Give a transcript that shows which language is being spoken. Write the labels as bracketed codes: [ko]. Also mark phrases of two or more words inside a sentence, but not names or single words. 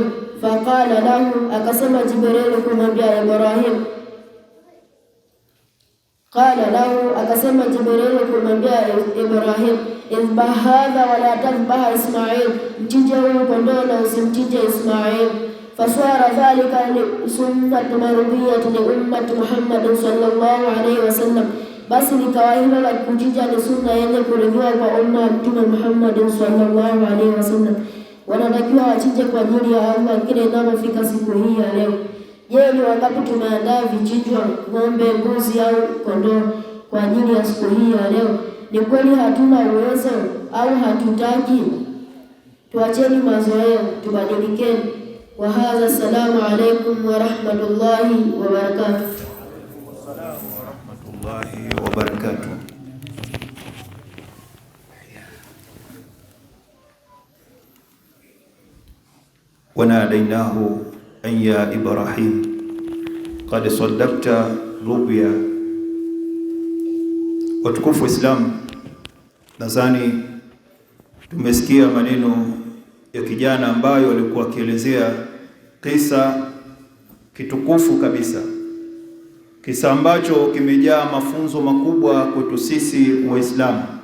[ar] فقال له, [sw] akasema Jibril kumwambia Ibrahim, [ar] قال له, [sw] akasema Jibril kumwambia Ibrahim, [ar] اذبح هذا ولا تذبح إسماعيل, [sw] mchinje huyu kondoo na usimchinje Ismail. [ar] فصار ذلك سنة مرضية لأمة محمد صلى الله عليه وسلم. [sw] Basi likawa hilo la kuchinja ni sunna yenye kuridhiwa kwa umma wa Mtume Muhammad [ar] صلى الله عليه وسلم. [sw] Wanatakiwa wachinje kwa ajili ya Allah kile inapofika siku hii ya leo. Je, ni wangapi tumeandaa vichinjwa ng'ombe, mbuzi au kondoo kwa ajili ya siku hii ya leo? Ni kweli hatuna uwezo au hatutaki? Tuacheni mazoea, tubadilikeni. [ar] وهذا السلام عليكم ورحمة الله وبركاته. وبركاته. وناديناه أن يا إبراهيم قد صدقت رؤيا. [sw] Watukufu Islam, nadhani tumesikia maneno ya kijana ambayo alikuwa akielezea kisa kitukufu kabisa, kisa ambacho kimejaa mafunzo makubwa kwetu sisi Waislamu.